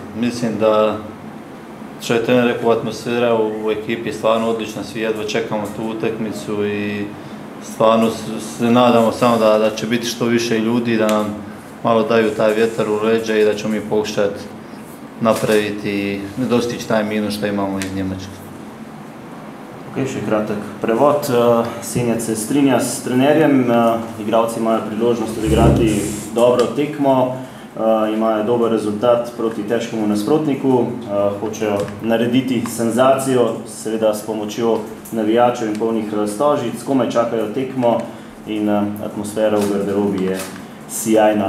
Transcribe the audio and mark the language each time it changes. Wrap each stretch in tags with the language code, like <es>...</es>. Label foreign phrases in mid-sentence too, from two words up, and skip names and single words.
<hr>Mislim da, što je trener rekao, atmosfera u ekipi je stvarno odlična, svi jedva čekamo tu utakmicu i stvarno se nadamo samo da će biti što više ljudi, da nam malo daju taj vjetar u leđa i da ćemo mi pokušati napraviti i dostići taj minus što imamo iz Njemačke.</hr> <sl>Ok, še kratek prevod. Senijad se strinja s trenerjem, igralci imajo priložnost odigrati dobro tekmo, imajo dober rezultat proti težkemu nasprotniku, hočejo narediti senzacijo, seveda s pomočjo navijačev in polnih stožic, komaj čakajo tekmo in atmosfera v garderobi je sjajna.</sl>